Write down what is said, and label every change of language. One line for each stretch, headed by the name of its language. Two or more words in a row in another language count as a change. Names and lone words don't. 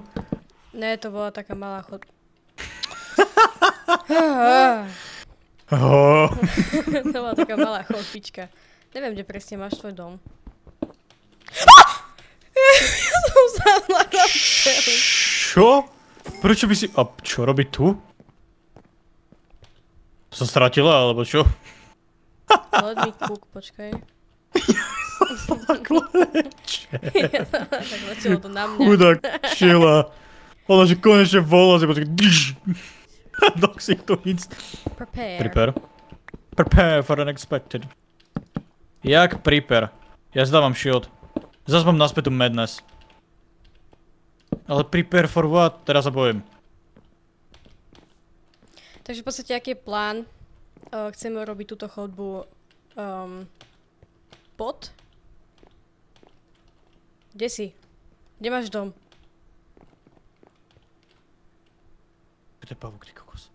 Slovak: Ne, to bola taká malá To bola taká malá chodbička. Neviem, kde presne máš tvoj dom. Ja som sadla na stelu. Čo? Prečo by si... A čo robí tu? Sa stratila, alebo čo?
English: Let me cook,
Slovak: počkaj. Tak začalo to na mňa. Chudák čila. Ona že konečne volá, že počkaj.
English: Doxy to hits. Prepare. Prepare for unexpected.
Slovak: Jak prepare? Ja zdávam shield. Zas mám naspäť tu madness.
English: Ale prepare for what?
Slovak: Teraz sa bojím. Takže v podstate, aký je plán? Chceme robiť túto chodbu pod? Kde si? Kde máš dom? Kde je pavúk, ty kokos?